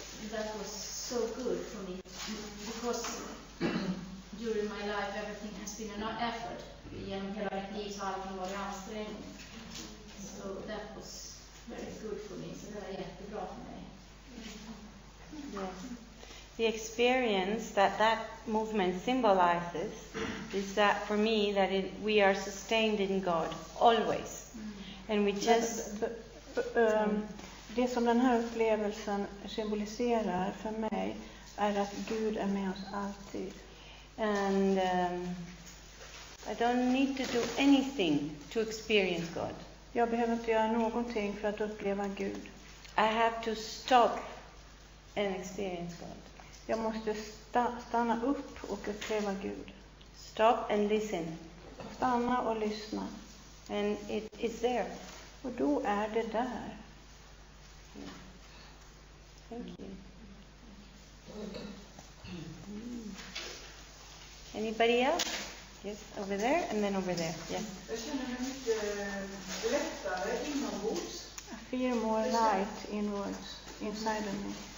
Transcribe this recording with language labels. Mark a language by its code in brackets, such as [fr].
[en] That was so good for me because during my life everything has been an effort. [sv] Genom hela mitt liv så har allting varit ansträngning. [en] So that was very good for me. [sv] Så det var jättebra för mig. [en] Yes. The experience that movement symbolizes is that for me that we are sustained in God always, and we just. [sv] Det som den här upplevelsen symboliserar för mig är att Gud är med oss alltid. [en] And I don't need to do anything to experience God. [sv] Jag behöver inte göra någonting för att uppleva Gud. [en] I have to stop and experience God. [sv] Jag måste stanna upp och uppleva Gud. [en] Stop and listen. [sv] Stanna och lyssna. [en] And it is there. [sv] Och då är det där. [en] Thank you. Anybody else? Yes, over there and then over there. Yes. [sv] Jag känner mig mycket lättare inombords. [en] I feel more light inwards, inside of me.